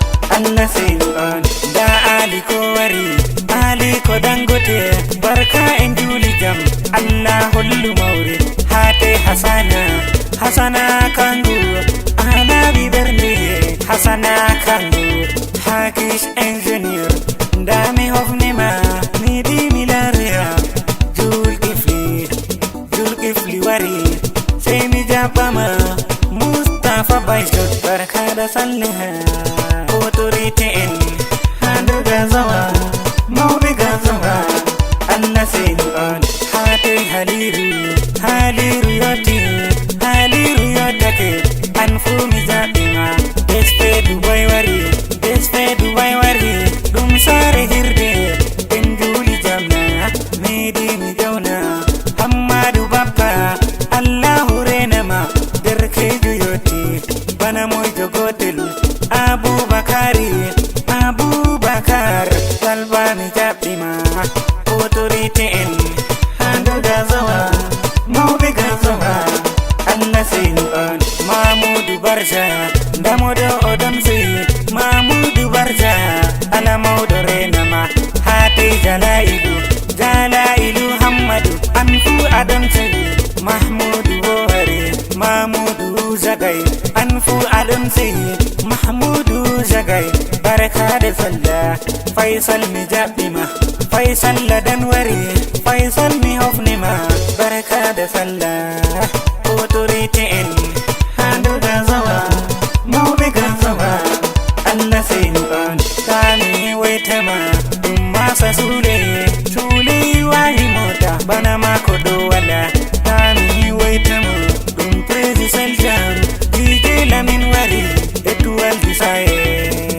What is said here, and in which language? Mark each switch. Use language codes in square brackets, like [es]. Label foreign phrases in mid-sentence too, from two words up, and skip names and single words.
[ff] Allah seni on, da Ali ko wari, Ali ko Dangote, barka en juli jam, Allah hollu maure, hate Hasana, Hasana kangu, Anabi bernde, Hasana kangu, [en] Turkish engineer, [ff] nda mi hofni ma, mi di mi lariya. Jul Kifli, Jul Kifli wari, sai mi jaɓa ma. Mustapha Bashir, [ha] barka da sallah. [ff] Authority en, handu ga zawa, mawɓe ga zawa. Allah sai ni on. Ha te Haliru, Haliru yoti, Haliru yotake. An fu mi jaɓi ma. Despe Dubai wari, Despe Dubai wari. Ɗum sare hirde, en juli jamna, mi di mi jauna. Hammadu Bappa, Allahu rena ma, derkejo yoti. Bana moijo gotel, Abubakari, Abubakar, Salva mi jaɓi ma. Authority en, handu ga zawa, mawɓe ga zawa. Allah sai ni on. Mamudu Barja, ndamoɗo o damsi. Mamudu Barja, ala mawɗo rena ma. Hate Jalailu, Jalailu Hammadu, an fu a damsi. Mahmudu Buhari, Mamudu Zagai, an fu a damsi. [ha] Mahmudu Zagai, barka da sallah. [ff] Faisal mi jaɓi ma, Faisal ladan wari, Faisal mi hofni ma, [ha] barka da sallah. [ff] Authority en, handu ga zawa, mawɓe ga zawa. Allah sai ni on. Sani waita ma, ɗum masa sule, sule wayi mota, bana ma ko ɗo wala. Sani waita ma, ɗum Prezi Seljan, D J Lamin wari, Etuwal Disaye.